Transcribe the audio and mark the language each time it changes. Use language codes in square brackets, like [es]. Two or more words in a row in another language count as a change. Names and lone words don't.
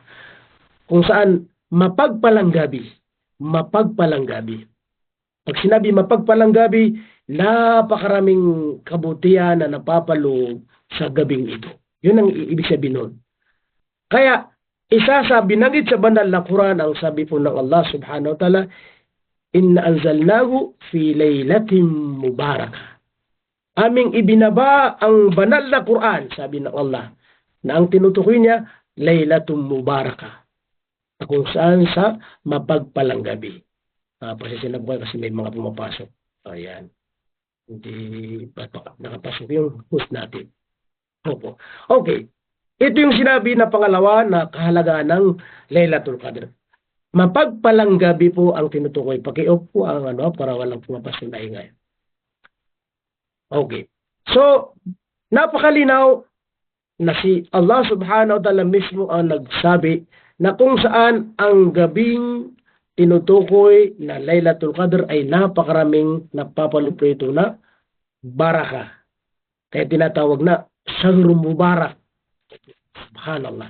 [tl] Kung saan mapagpalang gabi. Mapagpalang gabi. Pag sinabi mapagpalang gabi, napakaraming kabutihan na napapaloob sa gabing ito. Yun ang ibig sabihin nun. Kaya, isa sa binanggit sa banal na Quran ang sabi po ng Allah [ar] سبحانه وتعالى, إنا أنزلناه في ليلة مباركة. [tl] Aming ibinaba ang banal na Quran, sabi ng Allah, na ang tinutukoy niya, Laylatul Mubarakah. Kung saan sa mapagpalang gabi. Pasensya na po kasi may mga pumapasok. Ayan. Hindi nakapasok yung host natin. Opo. Okay. Ito yung sinabi na pangalawa na kahalagaan ng Laylatul Qadr. Mapagpalang gabi po ang tinutukoy. Paki-off po ang para walang pumapasok na ingay. Okay. So, napakalinaw na si Allah [ar] سبحانه وتعالى [tl] mismo ang nagsabi na kung saan ang gabing tinutukoy na Laylatul Qadr ay napakaraming napapalupito na baraka. Kaya tinatawag na Shahrul Mubarak. Subhanallah.